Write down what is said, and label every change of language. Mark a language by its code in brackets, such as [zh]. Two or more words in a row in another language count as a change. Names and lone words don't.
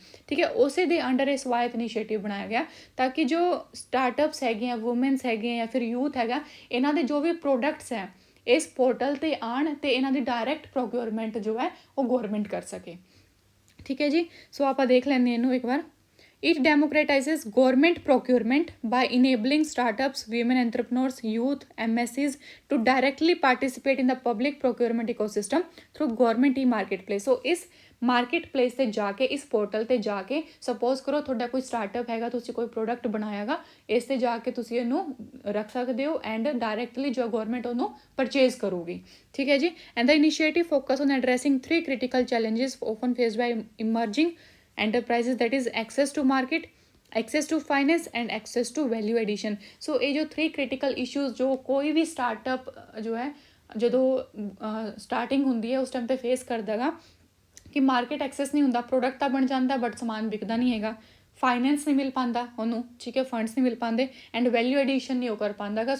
[pa] ਠੀਕ ਹੈ, ਉਸੇ ਦੇ ਅੰਡਰ ਇਹ ਸਵਾਇਤ ਇਨੀਸ਼ੀਏਟਿਵ ਬਣਾਇਆ ਗਿਆ ਤਾਂ ਕਿ ਜੋ ਸਟਾਰਟਅਪਸ ਹੈਗੇ ਆ, ਵੂਮੈਨਸ ਹੈਗੇ ਆ ਜਾਂ ਫਿਰ ਯੂਥ ਹੈਗਾ, ਇਹਨਾਂ ਦੇ ਜੋ ਵੀ ਪ੍ਰੋਡਕਟਸ ਹੈ ਇਸ ਪੋਰਟਲ 'ਤੇ ਆਉਣ ਅਤੇ ਇਹਨਾਂ ਦੀ [en] direct procurement [pa] ਜੋ ਹੈ ਉਹ ਗੌਰਮੈਂਟ ਕਰ ਸਕੇ। ਠੀਕ ਹੈ ਜੀ, ਸੋ ਆਪਾਂ ਦੇਖ ਲੈਂਦੇ ਇਹਨੂੰ ਇੱਕ ਵਾਰ। [en] It democratizes government procurement by enabling startups, women entrepreneurs, youth, MSCs to directly participate in the public procurement ecosystem through government marketplace. [pa] So ਇਸ ਮਾਰਕੀਟ-ਪਲੇਸ 'ਤੇ ਜਾ ਕੇ, ਇਸ ਪੋਰਟਲ 'ਤੇ ਜਾ ਕੇ, ਸਪੋਜ਼ ਕਰੋ ਤੁਹਾਡਾ ਕੋਈ ਸਟਾਰਟਅਪ ਹੈਗਾ, ਤੁਸੀਂ ਕੋਈ ਪ੍ਰੋਡਕਟ ਬਣਾਇਆਗਾ, ਇਸ 'ਤੇ ਜਾ ਕੇ ਤੁਸੀਂ ਇਹਨੂੰ ਰੱਖ ਸਕਦੇ ਹੋ [en] and directly [pa] ਜੋ ਗਵਰਨਮੈਂਟ ਉਹਨੂੰ ਪਰਚੇਜ਼ ਕਰੂਗੀ। ਠੀਕ ਹੈ ਜੀ, [en] and the initiative focus on addressing 3 critical challenges often faced by emerging enterprises, that is access to market, access to finance and access to value addition. [pa] So ਇਹ ਜੋ [en] 3 critical issues [pa] ਜੋ ਕੋਈ ਵੀ ਸਟਾਰਟਅਪ ਜੋ ਹੈ ਜਦੋਂ ਸਟਾਰਟਿੰਗ ਹੁੰਦੀ ਹੈ ਉਸ ਟਾਈਮ 'ਤੇ ਫੇਸ ਕਰਦਾ ਗਾ ਕਿ [en] market access [pa] ਨਹੀਂ ਹੁੰਦਾ, ਪ੍ਰੋਡਕਟ ਤਾਂ ਬਣ ਜਾਂਦਾ ਬਟ ਸਮਾਨ ਵਿਕਦਾ ਨਹੀਂ ਹੈਗਾ, ਫਾਈਨੈਂਸ ਨਹੀਂ ਮਿਲ ਪਾਉਂਦਾ ਉਹਨੂੰ, ਠੀਕ ਹੈ, ਫੰਡਸ ਨਹੀਂ ਮਿਲ ਪਾਉਂਦੇ [en] and value addition [pa] ਨਹੀਂ ਉਹ ਕਰ ਪਾਉਂਦਾ ਗਾ।